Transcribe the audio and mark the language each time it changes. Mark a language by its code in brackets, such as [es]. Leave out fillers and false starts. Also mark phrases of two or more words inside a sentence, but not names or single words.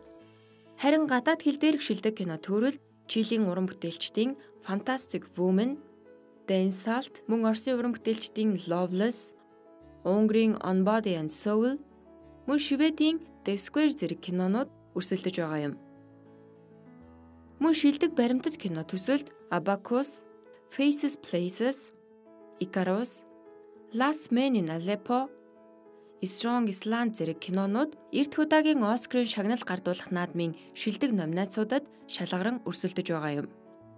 [mn] Харин гадаад хэл дээрх шилдэг кино төрөлд Чилийн уран бүтээлчдийн Fantastic Woman, The Insult, мөн Оросын уран бүтээлчдийн Loveless, Унгарийн On Body and Soul, мөн Шведийн The Square зэрэг кинонууд өрсөлдөж байгаа юм. Мөн шилдэг баримтат кино төсөлд Abacus, Faces Places, Icarus, Last Man in Aleppo, Strong Island зэрэг кинонууд эрт удаагийн Оскарын шагнал гардуулах наадмын шилдэг номинацуудад шалгаран өрсөлдөж байгаа юм.